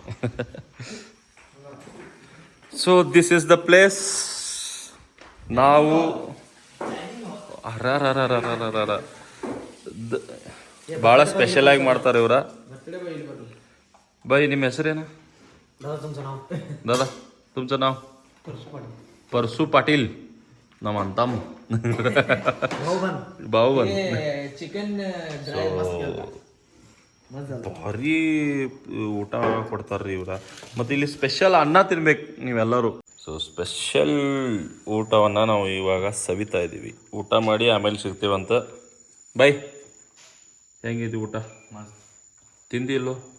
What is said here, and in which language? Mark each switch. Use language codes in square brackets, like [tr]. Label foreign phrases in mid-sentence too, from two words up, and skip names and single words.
[en] so this is the place. [kn] ನಾವು ಭಾಳ ಸ್ಪೆಷಲ್ ಆಗಿ ಮಾಡ್ತಾರೆ ಇವ್ರ. [mr] बाई [kn] ನಿಮ್ಮ ಹೆಸರೇನು [mr] दादा तुमचं नाव परसू पाटील [kn] ನಮ್ಮ ಅಂತಮ್ಮ [mr] भाऊबंद [en] chicken dry [kn] ಭಾರಿ ಊಟ ಕೊಡ್ತಾರ್ರಿ ಇವ್ರ ಮತ್ತು ಇಲ್ಲಿ ಸ್ಪೆಷಲ್ ಅನ್ನ ತಿನ್ಬೇಕು ನೀವೆಲ್ಲರೂ [en] so special [kn] ಊಟವನ್ನು ನಾವು ಇವಾಗ ಸವಿತಾ ಇದ್ದೀವಿ ಊಟ ಮಾಡಿ ಆಮೇಲೆ ಸಿಗ್ತೀವಂತ ಬೈ ಹೆಂಗಿದೆ ಊಟ ತಿಂದಿಲ್ಲೋ